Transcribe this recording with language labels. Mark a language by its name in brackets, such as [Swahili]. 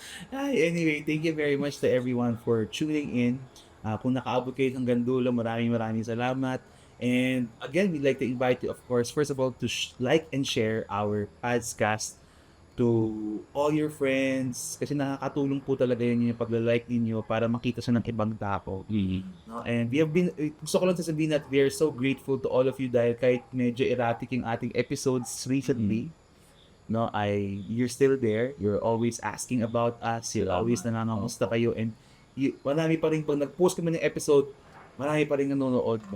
[English] Ay, anyway, thank you very much to everyone for tuning in. [Filipino] Kung nakaabot kayo hanggang dulo, maraming salamat. [English] And again, we'd like to invite you, of course, first of all, to like and share our podcast to all your friends. [Filipino] Kasi nakakatulong po talaga yun yung pagla-like ninyo para makita siya ng ibang tao. No? [English] And we have been, [Filipino] gusto ko lang sasabihin [English] that we are so grateful to all of you [Filipino] dahil kahit medyo [English] erratic [Filipino] yung ating [English] episodes recently, no, you're still there. You're always asking about us. You're always [Filipino] nangangamusta kayo. [English] And [Filipino] marami pa rin, pag nag-post kami ng episode, marami pa rin nanonood.